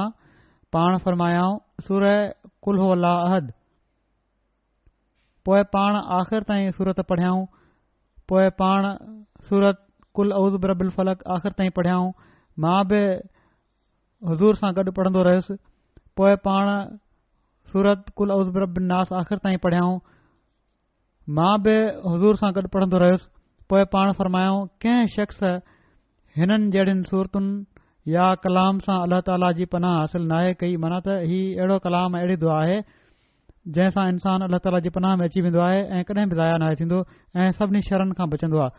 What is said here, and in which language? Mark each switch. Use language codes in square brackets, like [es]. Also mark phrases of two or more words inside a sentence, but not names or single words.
[sd] पाण फरमायाऊं सूरह [ar] قل هو الله أحد. [sd] पोइ पाण आख़िर ताईं सूरत पढ़ियाऊं। पोइ पाण सूरत [ar] قل أعوذ برب الفلق [sd] आख़िर ताईं पढ़ियाऊं। मां बि हुज़ूर सां गॾु पढ़ंदो रहियुसि। पोइ पाण सूरत [ar] قل أعوذ برب الناس [sd] आख़िर ताईं पढ़ियाऊं। मां बि हुज़ूर सां गॾु पढ़ंदो रहियुसि। पोइ पाण फरमायाऊं, कंहिं शख़्स हिननि जहिड़ियुनि सूरतुनि या कलाम सां अल्लाह ताला जी पनाह हासिल नाहे कई, माना त हीउ अहिड़ो कलाम अहिड़ी दुआ आहे जंहिंसां इंसान अल्लाह ताला जी पनाह में अची वेंदो आहे ऐं कॾहिं बि ज़ाया नाहे थींदो ऐं सभिनी शरनि खां बचंदो आहे।